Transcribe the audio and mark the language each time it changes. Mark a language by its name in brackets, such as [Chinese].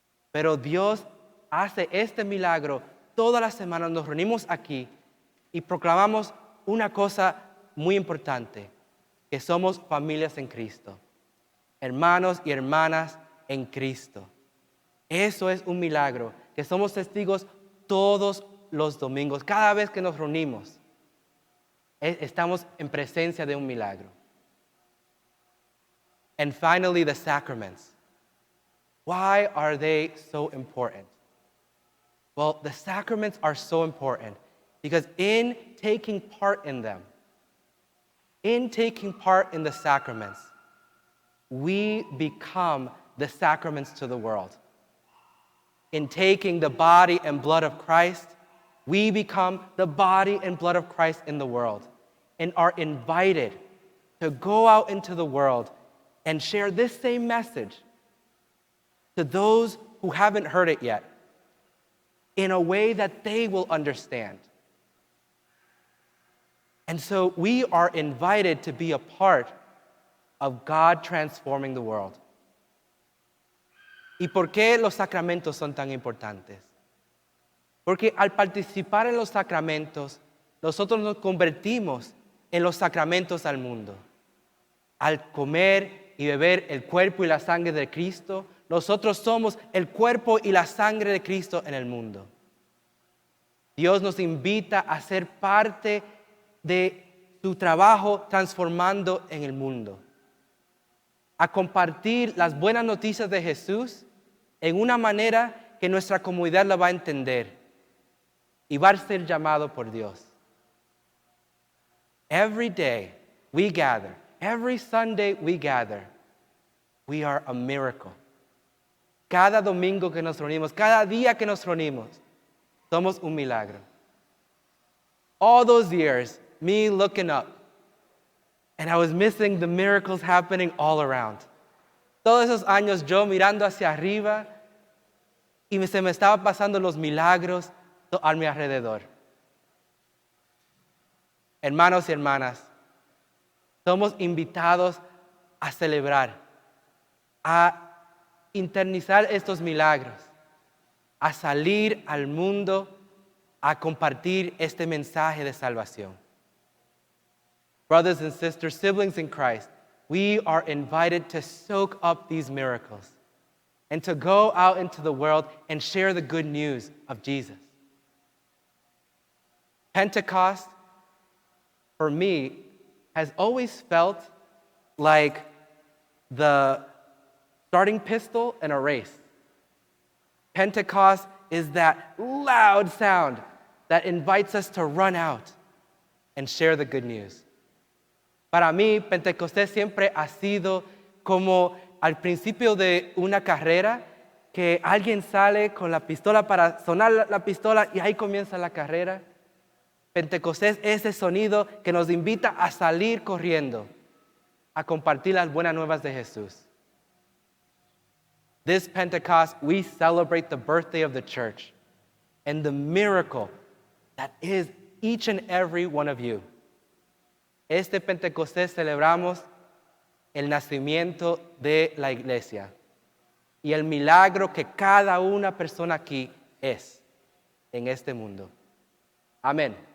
[Spanish] Pero Dios hace este milagro todas las semanas, nos reunimos aquí y proclamamos una cosa muy importante, que somos familias en Cristo, hermanos y hermanas en Cristo. Eso es un milagro, que somos testigos todos los domingos, cada vez que nos reunimos, estamos en presencia de un milagro. [English] And finally, the sacraments. Why are they so important? Well, the sacraments are so important because in taking part in them, in taking part in the sacraments, we become the sacraments to the world. In taking the body and blood of Christ, we become the body and blood of Christ in the world and are invited to go out into the world and share this same message to those who haven't heard it yet in a way that they will understand. And so we are invited to be a part of God transforming the world. [Spanish] ¿Y por qué los sacramentos son tan importantes? Porque al participar en los sacramentos, nosotros nos convertimos en los sacramentos al mundo. Al comer y beber el cuerpo y la sangre de Cristo, nosotros somos el cuerpo y la sangre de Cristo en el mundo. Dios nos invita a ser parte de su trabajo transformando en el mundo, a compartir las buenas noticias de Jesús en una manera que nuestra comunidad la va a entender y va a ser llamado por Dios. [English] Every day we gather, every Sunday we gather, we are a miracle. [Spanish] Cada domingo que nos reunimos, cada día que nos reunimos, somos un milagro. [English] All those years, me looking up, and I was missing the miracles happening all around. [Spanish] Todos esos años yo mirando hacia arriba y se me estaba pasando los milagros a mi alrededor. Hermanos y hermanas, somos invitados a celebrar, a internizar estos milagros, a salir al mundo a compartir este mensaje de salvación. [English] Brothers and sisters, siblings in Christ, we are invited to soak up these miracles and to go out into the world and share the good news of Jesus. Pentecost, for me, has always felt like the starting pistol in a race. Pentecost is that loud sound that invites us to run out and share the good news. [Spanish] Para mí, Pentecostés siempre ha sido como al principio de una carrera, que alguien sale con la pistola para sonar la pistola y ahí comienza la carrera. Pentecostés es ese sonido que nos invita a salir corriendo, a compartir las buenas nuevas de Jesús. [English] This Pentecost, we celebrate the birthday of the church and the miracle that is each and every one of you. [Spanish] Este Pentecostés celebramos el nacimiento de la iglesia y el milagro que cada una persona aquí es en este mundo. Amén.